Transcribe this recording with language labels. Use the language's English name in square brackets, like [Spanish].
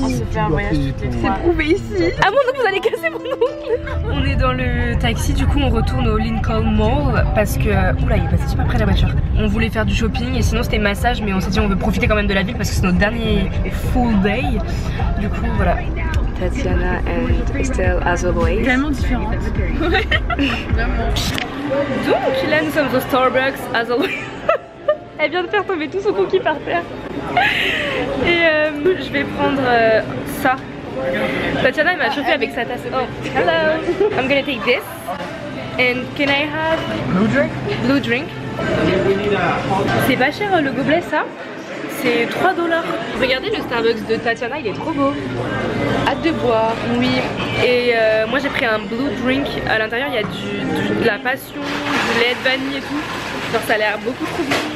[French] On se fait un voyage toutes les 3. C'est prouvé ici. Ah mon oncle, vous allez casser mon oncle. On est dans le taxi, du coup on retourne au Lincoln Mall parce que oula, il est passé super près de la voiture. On voulait faire du shopping et sinon c'était massage, mais on s'est dit on veut profiter quand même de la ville parce que c'est notre dernier full day. Du coup voilà. [English] Tatiana and Estelle as always. [French] Vraiment différente. Ouais. Vraiment. Donc là nous sommes au Starbucks [English] as always. [French] Elle vient de faire tomber tout son cookie par terre. Et je vais prendre ça. Tatiana elle m'a chauffé avec sa tasse. [English] Oh, hello. I'm gonna take this. And can I have blue drink? Blue drink. [French] C'est pas cher le gobelet ça. C'est 3 $. Regardez le Starbucks de Tatiana, il est trop beau. Hâte de boire. Oui. Et moi j'ai pris un blue drink. À l'intérieur il y a de la passion, du lait de vanille et tout. Genre ça a l'air beaucoup trop bon.